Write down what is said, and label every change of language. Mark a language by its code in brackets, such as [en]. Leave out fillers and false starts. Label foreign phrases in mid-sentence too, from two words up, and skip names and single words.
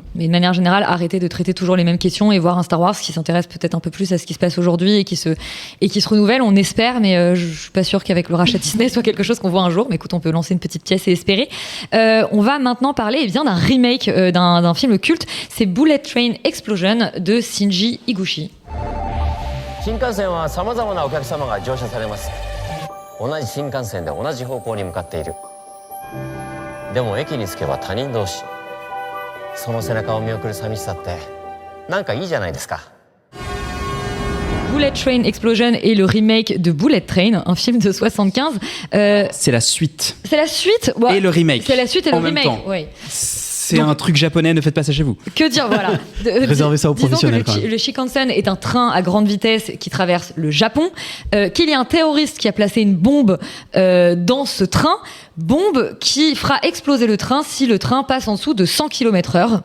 [fr] Mais de manière générale, arrêter de traiter toujours les mêmes questions et voir un Star Wars qui s'intéresse peut-être un peu plus à ce qui se passe aujourd'hui et qui se renouvelle. On espère, mais je suis pas sûre qu'avec le rachat Disney soit quelque chose qu'on voit un jour. Mais écoute, on peut lancer une petite pièce et espérer. On va maintenant parler parler d'un remake d'un film culte. C'est Bullet Train Explosion de Shinji Higuchi. [ja] 新幹線は様々なお客様が乗車されます。同じ新幹線で同じ方向に向かっている。でも駅に着けば他人同士。その背中を見送る寂しさってなんかいいじゃないですか。 [fr] Bullet Train Explosion est le remake de Bullet Train, un film de 75. C'est la suite. C'est la suite et le remake. C'est la suite et le en même remake. temps. Oui. C'est un truc japonais, ne faites pas ça chez vous. Que dire, voilà. Réservez ça aux professionnels. Disons que le Shinkansen est un train à grande vitesse qui traverse le Japon, qu'il y a un terroriste qui a placé une bombe dans ce train, bombe qui fera exploser le train si le train passe en dessous de 100 km/h.